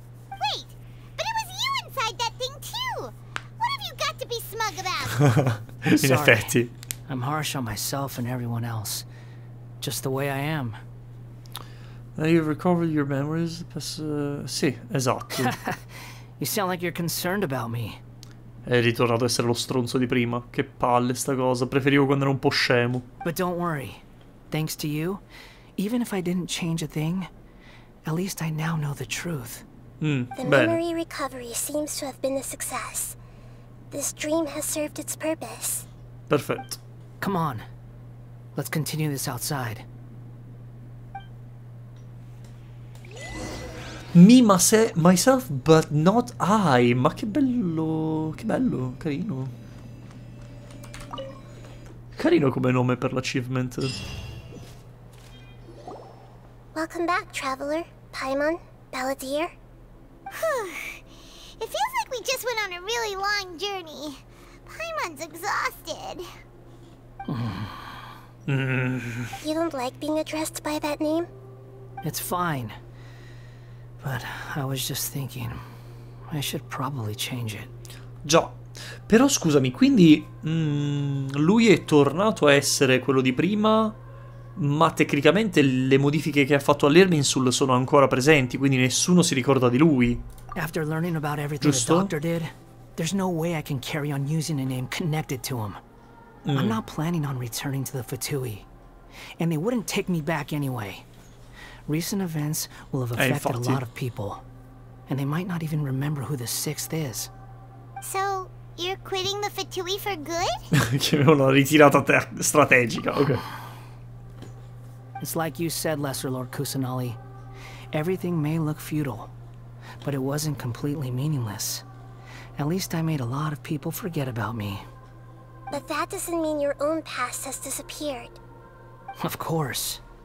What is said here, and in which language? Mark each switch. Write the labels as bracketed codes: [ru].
[en] Wait, but it was you inside that thing too. What have you got to be smug about? [it] In effetti. [en] I'm harsh on myself and everyone else. Just the way I am. You've recovered your memories? [it] Sì, esatto. [en] You sound like you're concerned about me. [it] È ritornato a essere lo stronzo di prima. Che palle sta cosa. Preferivo quando ero un po' scemo. [en] But don't worry. Thanks to you, even if I didn't change a thing, at least I now know the truth. The memory recovery seems to have been a success. This dream has served its purpose. [it] Perfetto. [en] Come on. Let's continue this outside. Me, myself, but not I. [it] Ma che bello. Che bello, carino. Carino come nome per l'achievement. [en] Welcome back, traveler. Paimon, Balladeer. It feels like we just went on a really long journey. Paimon's exhausted. You don't like being addressed by that name? It's fine. But I was just thinking, I should probably change it. [it] Già. Però scusami, quindi lui è tornato a essere quello di prima, ma tecnicamente le modifiche che ha fatto all'Irminsul sono ancora presenti, quindi nessuno si ricorda di lui. [en] After learning about everything the doctor did, there's no way I can carry on using a name connected to him. I'm not planning on returning to the Fatui, and they wouldn't take me back anyway. Recent events will have affected a lot of people, and they might not even remember who the 6th is. So, you're quitting the Fatui for good? [it] Che è una ritirata strategica, ok. [en] It's like you said, Lesser Lord Kusanali. Everything may look futile, but it wasn't completely meaningless. At least I made a lot of people forget about me. But that doesn't mean your own past has disappeared. Of course.